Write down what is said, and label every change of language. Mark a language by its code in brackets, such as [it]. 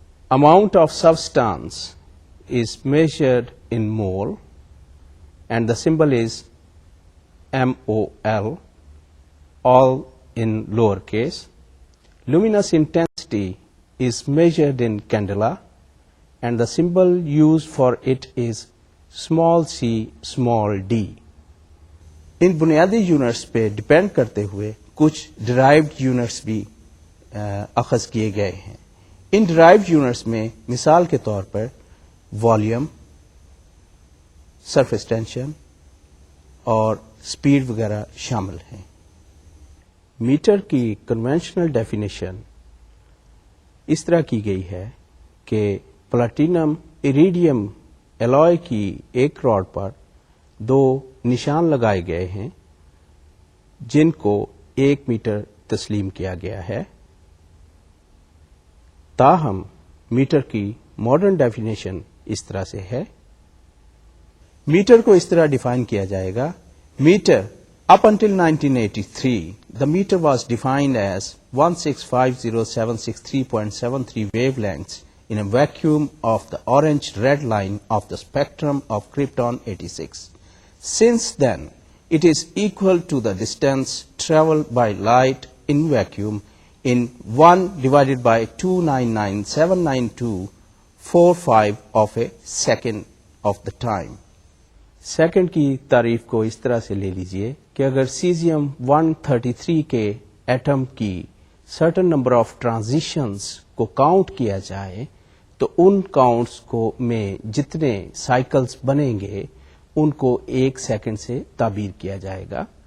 [en] Amount of substance is measured in mole and the symbol is MOL, all in lowercase. Luminous intensity is measured in candela and the symbol used for it is small c small d. [ur] ان بنیادی units پہ depend کرتے ہوئے کچھ derived units بھی اخذ کیے گئے ہیں. ان ڈرائیوڈ یونٹس میں مثال کے طور پر والیوم، سرفیس ٹینشن اور اسپیڈ وغیرہ شامل ہیں. میٹر کی کنونشنل ڈیفینیشن اس طرح کی گئی ہے کہ پلاٹینم ایریڈیم الوائے کی ایک راڈ پر 2 نشان لگائے گئے ہیں جن کو 1 میٹر تسلیم کیا گیا ہے. تاہم میٹر کی ماڈرن ڈیفینیشن اس طرح سے ہے. میٹر کو اس طرح ڈیفائن کیا جائے گا. Metre [en] up until 1983 the meter was defined as 1650763.73 wavelengths in a vacuum of the orange-red line of the spectrum of krypton-86. Since then, it is equal to the distance traveled by light in vacuum in 1 divided by 299,792.45 of a second of the time. [ur] Second کی تعریف کو اس طرح سے لے لیجئے کہ اگر caesium 133 کے ایٹم کی سرٹن نمبر آف ٹرانزیشنز کو کاؤنٹ کیا جائے تو ان کاؤنٹس کو میں جتنے سائیکلز بنیں گے ان کو 1 سیکنڈ سے تعبیر کیا جائے گا.